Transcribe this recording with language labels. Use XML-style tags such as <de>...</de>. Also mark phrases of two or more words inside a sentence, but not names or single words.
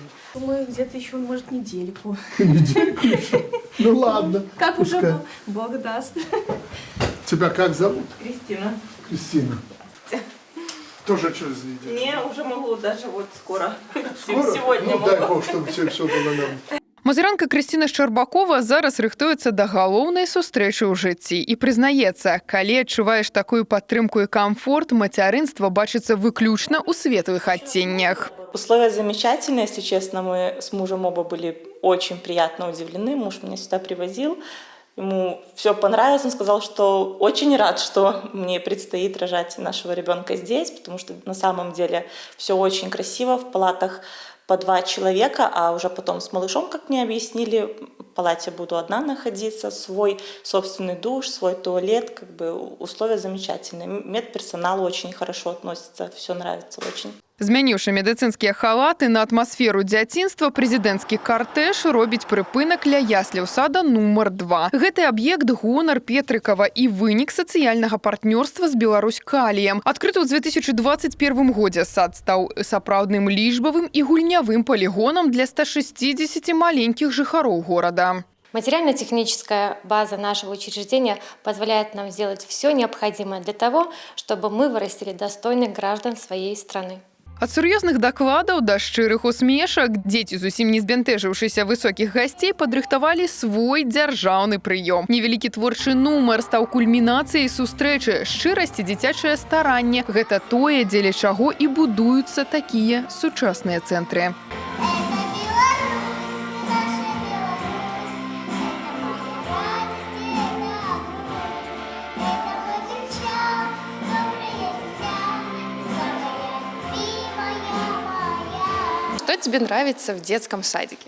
<ru>Думаю, где-то еще, может, недельку. Недельку еще? Ну ладно. Как уже Бог даст. Тебя как зовут? Кристина. Кристина. Тоже через неделю? Не, уже могу даже вот скоро. Скоро? Сегодня ну могу. дай Бог, чтобы все было нормально.</ru> <be>Мазырянка Крысціна Шчарбакова зараз рыхтуецца да галоўнай сустрэчы ў жыцці і прызнаецца, калі адчуваеш такую падтрымку і камфорт, мацярынства бачыцца выключна ў светлых адценнях.</be> <ru>Условия замечательные, если честно. Мы с мужем оба были очень приятно удивлены. Муж меня сюда привозил. Ему все понравилось, он сказал, что очень рад, что мне предстоит рожать нашего ребенка здесь, потому что на самом деле все очень красиво, в палатах по 2 человека, а уже потом с малышом, как мне объяснили, в палате буду одна находиться, свой собственный душ, свой туалет, как бы условия замечательные. Медперсонал очень хорошо относится, все нравится очень.</ru> <be>Змяніўшы медыцынскія халаты на атмасферу дзяцінства, прэзідэнцкі картэж робіць прыпынак ля ясляў сада нумар 2. Гэты аб'ект – гонар Петрыкава і вынік сацыяльнага партнёрства з Беларусь-Каліем. Адкрыты ў 2021 годзе сад стаў сапраўдным лічбавым і гульнявым полігонам для 160 маленькіх жыхароў горада.</be> <ru>Материально-техническая база нашего учреждения позволяет нам сделать все необходимое для того, чтобы мы вырастили достойных граждан своей страны.</ru> <be>Ад сур'ёзных дакладаў да шчырых усмешак дзеці, зусім не збянтэжыўшыся высокіх гасцей, падрыхтавалі свой дзяржаўны прыём. Невялікі творчы нумар стаў кульмінацыяй сустрэчы. Шчырасць і дзіцячае старанне – гэта тое, дзеля чаго і будуюцца такія сучасныя цэнтры.</be> <ru>Что тебе нравится в детском садике?</ru>